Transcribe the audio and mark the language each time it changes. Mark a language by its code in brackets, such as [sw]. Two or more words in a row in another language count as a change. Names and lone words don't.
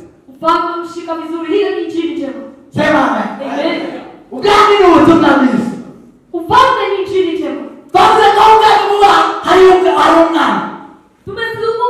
[sw] Ufalme mshika vizuri, hiyo ni injili njema. Sema Amen. [rw] Ubwami n'ubutumwa bwiza. [sw] Ufalme ni injili njema. [rw] Twavuze ko ubwami buba hari umwana. [sw] Tumesema